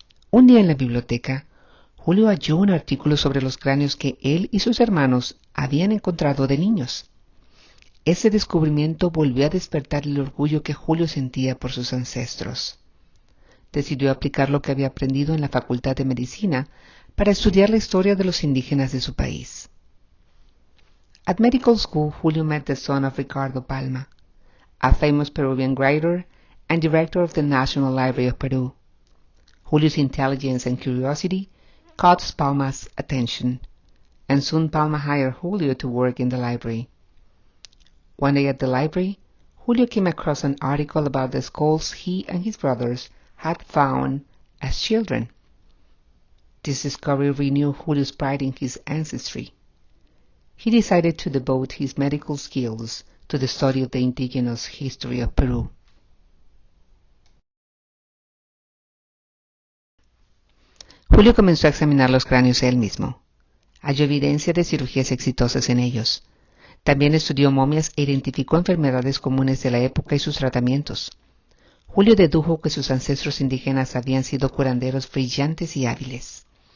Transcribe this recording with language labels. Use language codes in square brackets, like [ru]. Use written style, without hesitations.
[es] Un día en la biblioteca, Julio halló un artículo sobre los cráneos que él y sus hermanos habían encontrado de niños. Ese descubrimiento volvió a despertar el orgullo que Julio sentía por sus ancestros. Decidió aplicar lo que había aprendido en la Facultad de Medicina para estudiar la historia de los indígenas de su país. [en] At medical school, Julio met the son of Ricardo Palma, a famous Peruvian writer and director of the National Library of Peru. Julio's intelligence and curiosity caught Palma's attention, and soon Palma hired Julio to work in the library. One day at the library, Julio came across an article about the skulls he and his brothers had found as children. This discovery renewed Julio's pride in his ancestry. He decided to devote his medical skills to the study of the indigenous history of Peru. [es] Julio comenzó a examinar los cráneos él mismo. Halló evidencia de cirugías exitosas en ellos. También estudió momias e identificó enfermedades comunes de la época y sus tratamientos. Julio dedujo que sus ancestros indígenas habían sido curanderos brillantes y hábiles.